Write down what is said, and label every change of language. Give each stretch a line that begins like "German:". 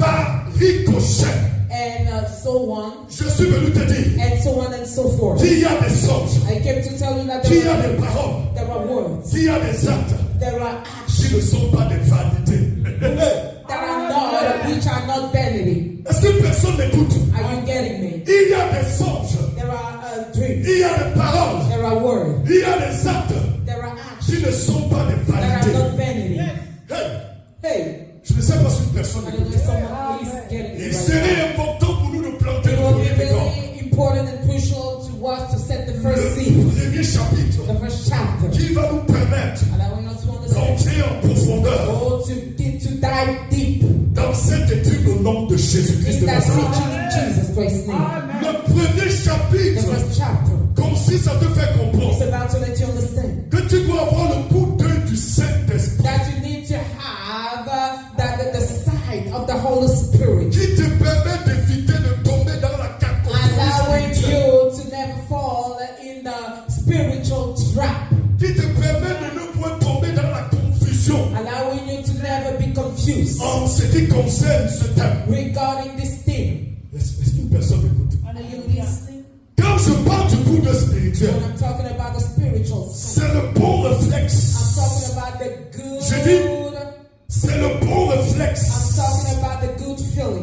French: par ricochet.
English: and so on,
French: Je suis venu te dire
English: and so on and so forth.
French: qu'il y a des songes,
English: I came to tell you that
French: qu'il y a des paroles,
English: there are words,
French: qu'il y a des actes
English: there are
French: qui
English: actions
French: ne sont pas des vanités.
English: that are not, which are not vanity.
French: Est-ce que personne m'écoute?
English: Are you getting me?
French: Il y a des songes,
English: There are dreams,
French: il y a des paroles,
English: there are words,
French: il y a des actes
English: there are
French: qui
English: actions
French: ne sont pas des
English: that are
French: vanités.
English: not vanity. Hey, Hey,
French: je ne sais pas si une personne
English: I don't know
French: m'écoute.
English: if someone is getting
French: Il
English: it right
French: serait
English: now.
French: important pour nous de planter
English: It
French: le
English: will be
French: premier décor.
English: very important and crucial to us to set the first the first chapter,
French: qui va nous permettre
English: allowing us to understand,
French: d'entrer en profondeur
English: oh, to dive deep
French: dans cette étude au nom de Jésus-Christ de
English: in that
French: Nazareth.
English: teaching in Jesus Christ's name.
French: Le premier
English: The
French: chapitre
English: first chapter
French: consiste à te faire
English: is
French: comprendre
English: about to let you understand
French: que tu dois avoir le coup d'œil du Saint-Esprit
English: that you need to have the sight of the Holy Spirit,
French: qui te permet d'éviter de tomber dans la
English: allowing
French: cacophonie,
English: you to never fall in the spiritual trap,
French: qui te permet de ne point tomber dans la confusion
English: allowing you to never be confused
French: en ce qui concerne ce thème.
English: regarding this thing.
French: Est-ce qu'une personne m'écoute?
English: Are you listening?
French: Quand je parle du coup d'œil spirituel,
English: When I'm talking about the spiritual side,
French: c'est le bon
English: I'm
French: réflexe.
English: talking about the good.
French: Je dis, c'est le bon
English: I'm
French: réflexe
English: talking about the good feeling,